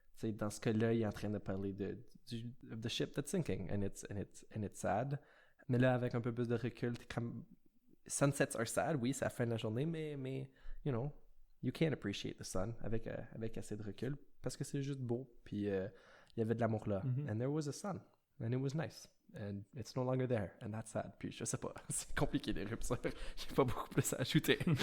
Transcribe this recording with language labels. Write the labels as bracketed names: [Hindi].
[French] T'sais, dans ce cas-là, il est en train de parler de [English] the ship that's sinking, and it's sad. [French] Mais là, avec un peu plus de recul, comme [English] sunsets are sad, [French] oui, c'est la fin de la journée, mais [English] you know, you can't appreciate the sun [French] avec assez de recul parce que c'est juste beau. Puis il y avait de l'amour là, [English] and there was a sun, and it was nice, and it's no longer there, and that's sad. [French] Puis je sais pas, c'est compliqué les ruptures. J'ai pas beaucoup plus à ajouter.